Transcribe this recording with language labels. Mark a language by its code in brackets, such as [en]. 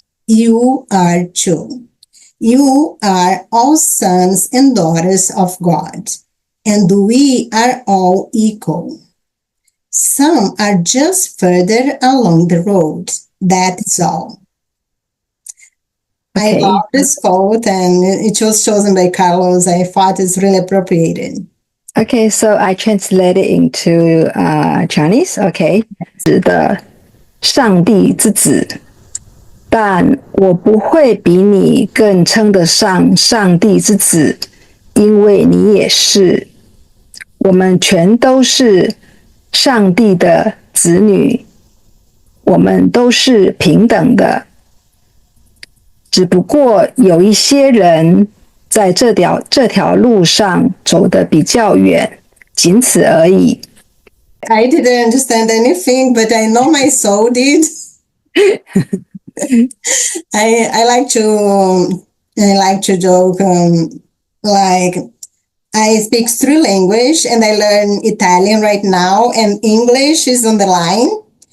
[en] You are too. You are all sons and daughters of God, and we are all equal. Some are just further along the road. That is all. Okay. I love this quote, and it was chosen by Carlos. I thought it's really appropriated. Okay, so I translate it into Chinese. [zh] Okay, 是的，上帝之子，但我不会比你更称得上上帝之子，因为你也是。我们全都是上帝的子女，我们都是平等的。只不过有一些人在这条路上走得比较远，仅此而已。 [en] I didn't understand anything, but I know my soul did. I like to joke, like I speak three languages and I learn Italian right now, and English is on the line.